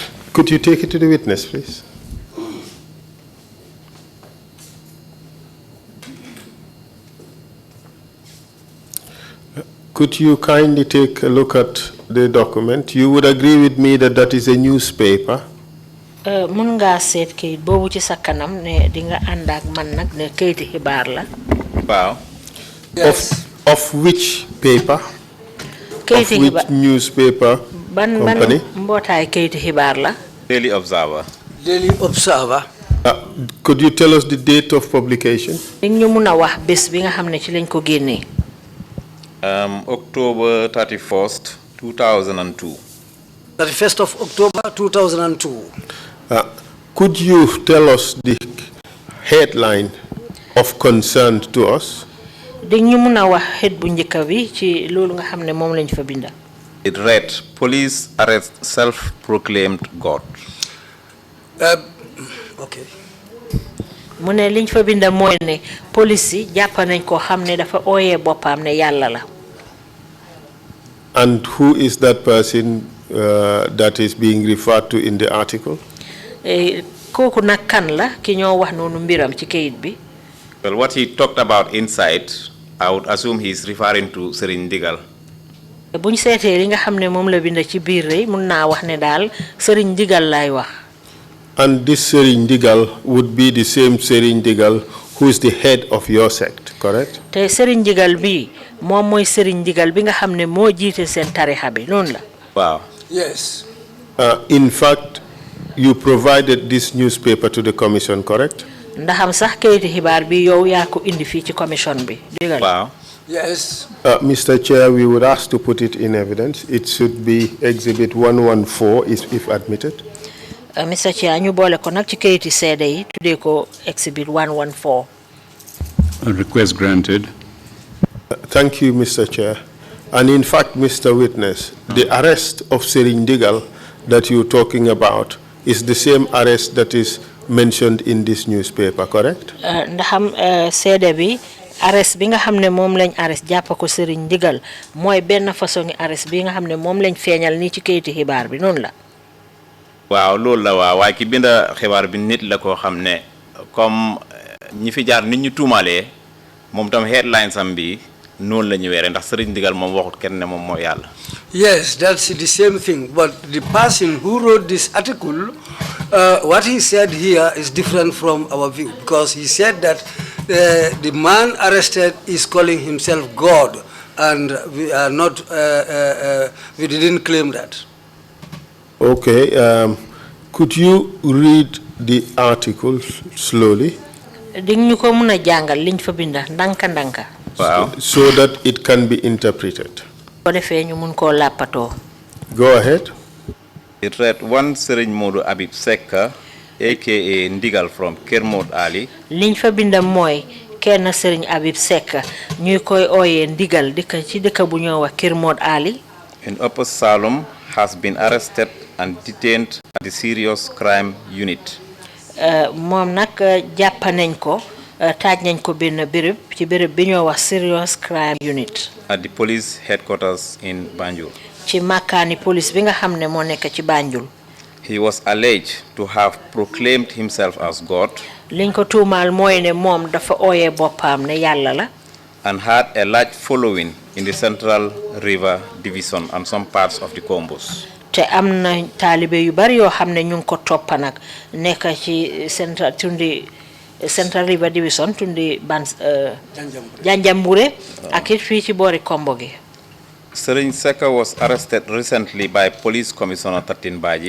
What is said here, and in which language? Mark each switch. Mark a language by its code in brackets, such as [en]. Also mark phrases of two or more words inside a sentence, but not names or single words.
[en] Could you take it to the witness, please? Could you kindly take a look at the document? You would agree with me that that is a newspaper. [wo] Mun nga seet kayit boobu ci sa kanam ne di nga ànd ak man nag ne kayiti xibaar la. Waaw. [en] Yes. Of which paper? [wo] Kayiti [en] Of which newspaper company? [wo] Ban mbootaay kayiti xibaar la. Daily Observer. Daily Observer. [en] Could you tell us the date of publication? [wo] Ñu mun a wax bés bi nga xam ne ci lañ ko génnee. [en] October 31st, 2002. 31st of October 2002. Could you tell us the headline of concern to us? [wo] Ñu mun a wax xët bu njëkk bi ci loolu nga xam ne moom lañ fa binda. [en] It read, police arrest self-proclaimed God. Okay. [wo] Mu ne liñ fa binda mooy ne police yi jàpp nañ ko xam ne dafa ooyee boppam ne yàlla la. [en] And who is that person that is being referred to in the article? [wo] Kooku nag kan la ki ñoo wax noonu mbiram ci kayit bi. [en] Well, what he talked about inside, I would assume he's referring to Serigne Digal. [wo] Buñ seetee li nga xam ne moom la binda ci biir rey mun naa wax ne daal Serigne Digal lay wax. [en] And this Serigne Digal would be the same Serigne Digal who is the head of your sect, correct? [wo] Te Serigne Digal bi moom mooy Serigne Digal bi nga xam ne moo jiite seen tarixa bi noonu la. Wow. [en] Yes. In fact, you provided this newspaper to the commission, correct? [wo] Ndaxam sax kayiti xibaar bi yow yaa ko indi fii ci commission bi. Wow. [en] Yes. Mr. Chair, we would ask to put it in evidence. It should be Exhibit 114 if admitted. Mr. Chair, [wo] ñu boole ko nag ci kayiti seede yi tuddee ko Exhibit 114. [en] A request granted. Thank you, Mr. Chair. And in fact, Mr. Witness, the arrest of Serigne Digal that you're talking about is the same arrest that is mentioned in this newspaper, correct? [wo] Ndaxam seede bi arrest bi nga xam ne moom lañ arrest jàpp ko Serigne Digal mooy benn façon arrest bi nga xam ne moom lañ feeñal nii ci kayiti xibaar bi noonu la. Waaw loolu la waaw waaye ki binda xibaar bi nit la koo xam ne comme ñi fi jaar nit ñu tuumalee moom tam headlines am bi noonu la ñu weere ndax Serigne Digal moom waxut kenn ne moom mooy yàlla. [en] Yes, that's the same thing. But the person who wrote this article, what he said here is different from our view, because he said that the man arrested is calling himself God, and we are not. We didn't claim that. Okay. Could you read the article slowly? [wo] Ding ñu ko mën a jàngal liñ fa binda ndanka ndanka. Wow. [en] So that it can be interpreted. [wo] Ko defee ñu mun koo làppatoo. [en] Go ahead. It read, one Serigne Modou Abib Sekka, aka Ndigal from Kermode Ali. [wo] Liñ fa binda mooy kenn Serigne Abib Sekka ñuy koy ooyee Ndigal dëkk ci dëkk bu ñoo wax Kermode Ali. [en] In Upper Salem has been arrested and detained at the Serious Crime Unit. [wo] Moom nag jàpp nañ ko taaj nañ ko benn béréb ci béréb bi ñoo wax Serious Crime Unit. [en] At the police headquarters in Banjul. [wo] Ci makaani police bi nga xam ne moo nekk ci Banjul. [en] He was alleged to have proclaimed himself as God. [wo] Liñ ko tuumaal mooy ne moom dafa ooyee boppam ne yàlla la. [en] And had a large following in the Central River Division and some parts of the Combos. [wo] Te am na taalibe yu bari yoo xam ne ñu ngi ko toppa nag nekk ci Central River Division tundi Janjambure ak it fii ci boori Kombo gi. [en] Serigne Sekka was arrested recently by Police Commissioner Tatin Baji.